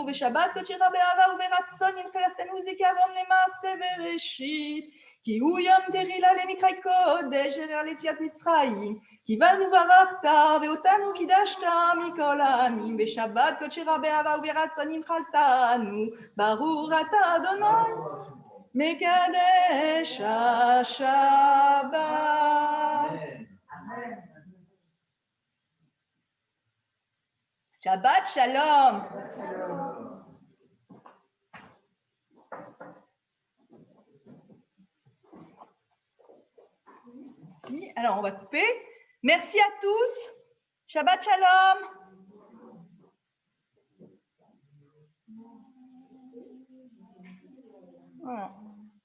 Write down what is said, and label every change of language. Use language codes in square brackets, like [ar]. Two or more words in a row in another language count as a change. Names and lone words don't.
[he] בשבת קודשך באהבה וברצון ינקלחתנו זיכרון למעשה בראשית כי הוא יום תחילה למקראי קודש אשר על יציאת מצרים כי בנו ברכת ואותנו קידשת מכל העמים בשבת קודשך באהבה וברצון ינחלתנו ברוך אתה אדוני מקדש השבת. שבת שלום. [fr] Merci. Alors, on va couper. Merci à tous. [he] שבת שלום. [fr] Voilà.